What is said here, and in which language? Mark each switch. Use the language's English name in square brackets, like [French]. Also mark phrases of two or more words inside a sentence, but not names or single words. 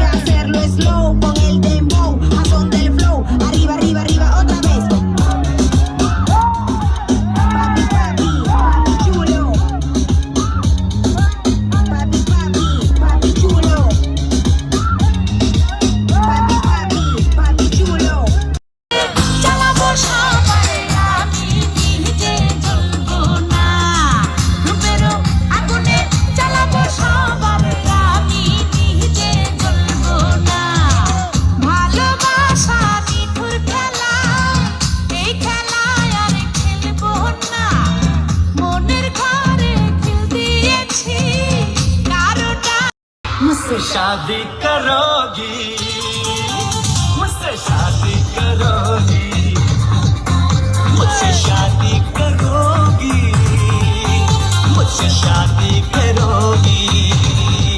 [Spanish] hacerlo slow con el dembow, a son del flow, arriba, arriba, arriba, otra vez. Papi, papi, papi chulo. Papi, papi, papi chulo. Papi, papi, papi chulo. [Bangla] চালাবো সবারে আমি নিজে জ্বলবো না রূপেরও আগুনে চালাবো সবারে আমি নিজে জ্বলবো না ভালোবাসা নিঠুর খেলা এই খেলায় আর খেলবো না মনের ঘরে খিল দিয়েছি কারোটা [Hindi] मुझसे शादी करोगी मुझसे शादी करोगी मुझसे शादी करोगी मुझसे शादी करोगी